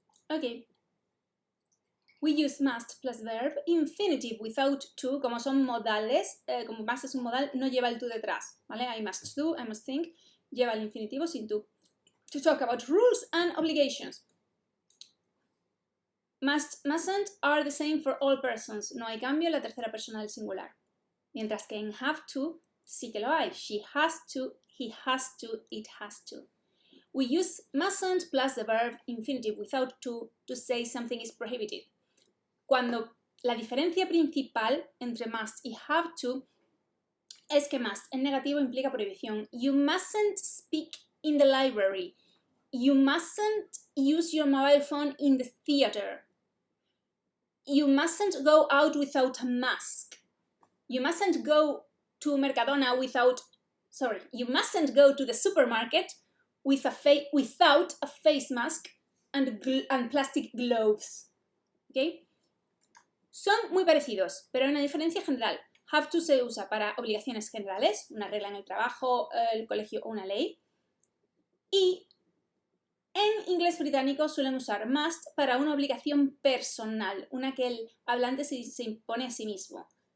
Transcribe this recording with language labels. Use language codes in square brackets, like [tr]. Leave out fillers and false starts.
[es] Okay. [en] We use must plus verb, infinitive without to, [es] como son modales, como must es un modal, no lleva el to detrás, ¿vale? [en] I must do, I must think, [es] lleva el infinitivo sin to. [en] To talk about rules and obligations. Must, mustn't are the same for all persons. [es] No hay cambio en la tercera persona del singular. Mientras que en have to sí que lo hay. [en] She has to, he has to, it has to. We use mustn't plus the verb infinitive without to say something is prohibited. [es] Cuando la diferencia principal entre must y have to es que must en negativo implica prohibición. [en] You mustn't speak in the library. You mustn't use your mobile phone in the theater. You mustn't go out without a mask. You mustn't go to Mercadona you mustn't go to the supermarket without a face mask and plastic gloves. ¿Okay? [es] Son muy parecidos, pero hay una diferencia general. Have to se usa para obligaciones generales, una regla en el trabajo, el colegio o una ley. Y en inglés británico suelen usar must para una obligación personal, una que el hablante se impone a sí mismo.